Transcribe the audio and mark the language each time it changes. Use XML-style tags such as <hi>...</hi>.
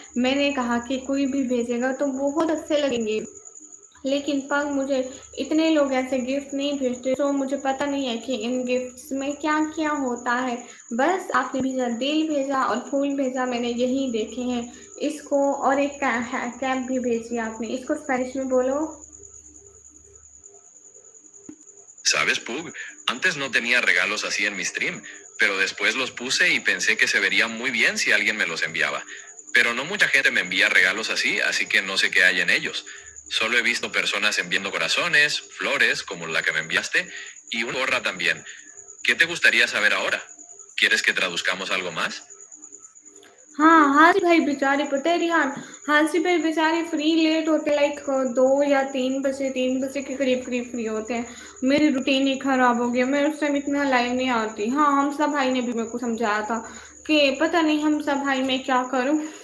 <hi>मैंने कहा कि कोई भी भेजेगा तो बहुत अच्छे लगेंगे, लेकिन पाक मुझे इतने लोग ऐसे गिफ्ट नहीं भेजते, तो मुझे पता नहीं है कि इन गिफ्ट्स में क्या क्या होता है। बस आपने भेजा दिल भेजा और फूल भेजा, मैंने यही देखे हैं। इसको और एक कैप भी भेजी आपने, इसको स्पेनिश में बोलो।</hi> <es>¿Sabes, Pug? Antes no tenía regalos así en mi stream, pero después los puse y pensé que se vería muy bien si alguien me los enviaba. Pero no mucha gente me envía regalos así que no sé qué hay en ellos. Solo he visto personas enviando corazones, flores, como la que me enviaste, y una gorra también. ¿Qué te gustaría saber ahora? ¿Quieres que traduzcamos algo más?</es> <hi>हाँ हाजी भाई बेचारे, पता है रिहान, हाजी भाई बेचारे free late होते, like 2 या 3 बजे के करीब करीब फ्री होते हैं। मेरी रूटीन ही खराब हो गया, मैं उस टाइम इतना लाइव नहीं आती। हाँ हमजा भाई ने भी मेरे को समझाया था कि पता नहीं हमजा भाई मैं क्या करूँ।</hi>